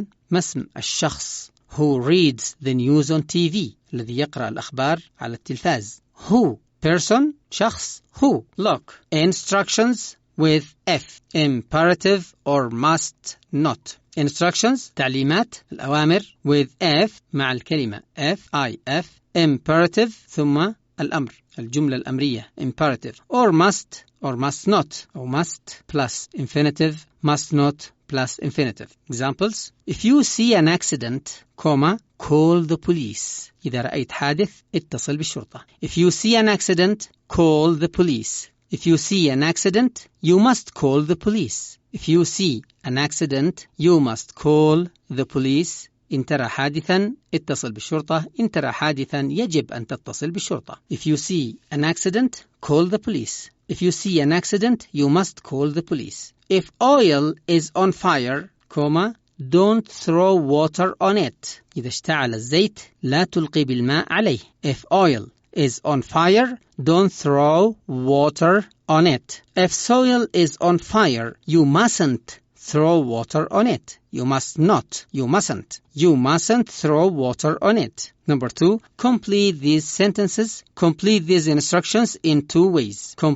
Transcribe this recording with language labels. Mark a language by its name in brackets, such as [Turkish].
[Arabic] ما اسم الشخص [English] who reads the news on TV [Arabic] الذي يقرأ الأخبار على التلفاز. [English] Who person شخص who. Look instructions with F imperative or must not. Instructions [Arabic] تعليمات الأوامر [English] with F [Arabic] مع الكلمة [English] F imperative [Arabic] ثم الأمر الجملة الأمرية [English] imperative or must not or must plus infinitive must not plus infinitive. Examples: if you see an accident, call the police. [Arabic] إذا رأيت حادث اتصل بالشرطة. [English] If you see an accident, call the police. If you see an accident, you must call the police. If you see an accident, you must call the police. [Arabic] إن ترى حادثا اتصل بالشرطة. إن ترى حادثا يجب أن تتصل بالشرطة. [English] If you see an accident, call the police. If you see an accident, you must call the police. If oil is on fire, don't throw water on it. [Arabic] إذا اشتعل الزيت لا تلقي بالماء عليه. [English] If oil is on fire, don't throw water on it. If soil is on fire, you mustn't throw water on it. You mustn't throw water on it. Number 2, complete these instructions in two ways.